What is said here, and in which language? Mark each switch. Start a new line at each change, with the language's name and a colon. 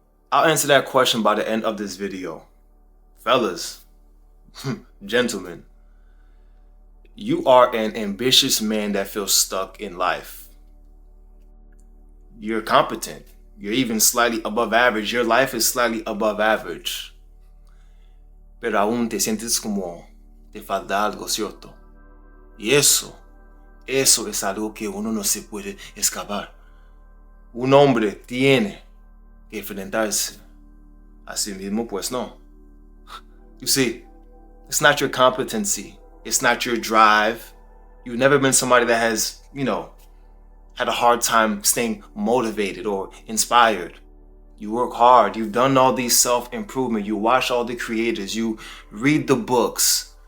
English: I'll answer that question by the end of this video. Fellas, gentlemen, you are an ambitious man that feels stuck in life. You're competent. You're even slightly above average. Your life is slightly above average.
Spanish: Pero aún te sientes como te falta algo, ¿cierto? Y eso es algo que uno no se puede escapar. Un hombre tiene que enfrentarse a sí mismo, pues no.
English: You see, it's not your competency. It's not your drive. You've never been somebody that has, had a hard time staying motivated or inspired. You work hard. You've done all these self-improvement. You watch all the creators. You read the books.